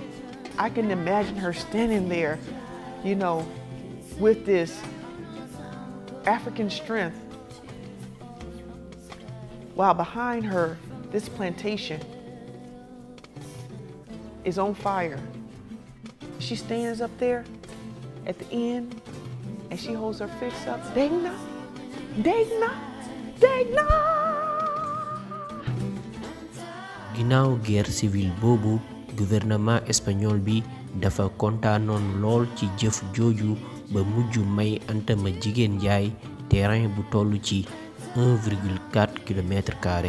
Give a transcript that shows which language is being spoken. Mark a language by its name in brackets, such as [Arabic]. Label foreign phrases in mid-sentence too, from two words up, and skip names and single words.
[English] I can imagine her standing there, you know, with this African strength, while behind her, this plantation is on fire. She stands up there at the end and she holds her fist up. Degna, Degna, Degna. [Wolof] ginnaaw [French] guerre civile [Wolof] boobu [French] gouvernement espagnol [Wolof] bi dafa kontaanoon lool ci jëf jooju ba mujj may Anta Madjiguene Ndiaye terrain bu toll ci 1,4 km².